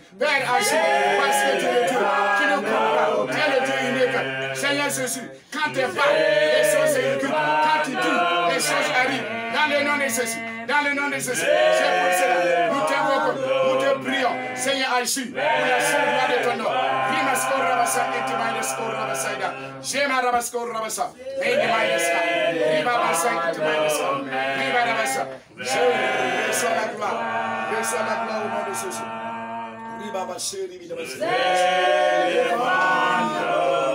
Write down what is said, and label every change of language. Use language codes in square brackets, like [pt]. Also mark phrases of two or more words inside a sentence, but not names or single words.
[fr] Père, agis, parce que tu es le Dieu qui nous comprend, tu es le Dieu unique. Seigneur Jésus, quand tu parles, les choses s'exécutent, quand tu dis, les choses arrivent, dans le nom de Jésus, dans le nom de Jésus. C'est pour cela, nous t'invoquons, nous te prions, Seigneur, agis pour la seule gloire de ton nom. Rimasko Rabasa, Etimaïdesko Rabasaïda, Jema Rabasko Rabasa, Etimaïdeska, Riba Basa, Etimaïdeska, Riba Rabasa. Je reçois la gloire au nom de Jésus. Riba Basa, Riba Basa.